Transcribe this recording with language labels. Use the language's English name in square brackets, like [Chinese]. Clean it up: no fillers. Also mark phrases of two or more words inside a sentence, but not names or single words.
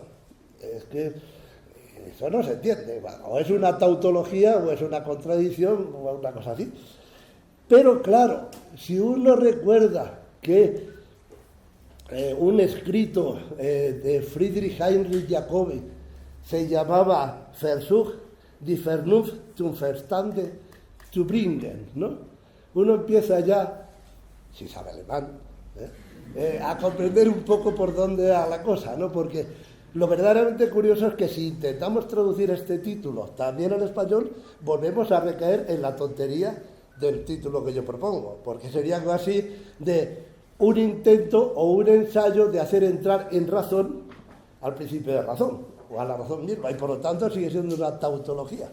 [Spanish] Es que eso no se entiende. O es una tautología, o es una contradicción, o una cosa así. Pero claro, si uno recuerda que un escrito de Friedrich Heinrich Jacobi se llamaba Versuch, die Vernunft zum Verstande zu bringen, ¿no? Uno empieza ya, si sabe alemán, a comprender un poco por dónde va la cosa, ¿no? Porque lo verdaderamente curioso es que si intentamos traducir este título también al español, volvemos a recaer en la tontería del título que yo propongo, porque sería algo así de un intento o un ensayo de hacer entrar en razón al principio de razón, o a la razón misma, y por lo tanto sigue siendo una tautología.